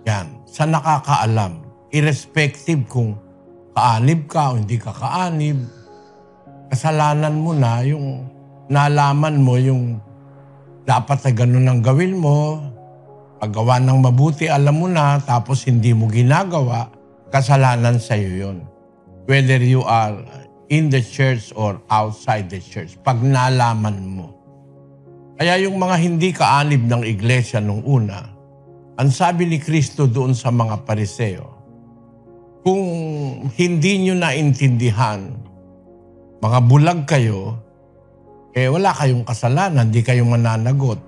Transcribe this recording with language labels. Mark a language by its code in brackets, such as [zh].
[tl] Yan, sa nakakaalam, irrespective kung kaanib ka o hindi ka kaanib, kasalanan mo na yung nalaman mo yung dapat na ganun ang gawin mo, paggawa ng mabuti, alam mo na, tapos hindi mo ginagawa, kasalanan sa iyo yun. [en] Whether you are in the church or outside the church, [tl] pag nalaman mo. Kaya yung mga hindi kaanib ng iglesia nung una, ang sabi ni Kristo doon sa mga Pariseo, kung hindi nyo naintindihan, mga bulag kayo, wala kayong kasalanan, hindi kayo mananagot.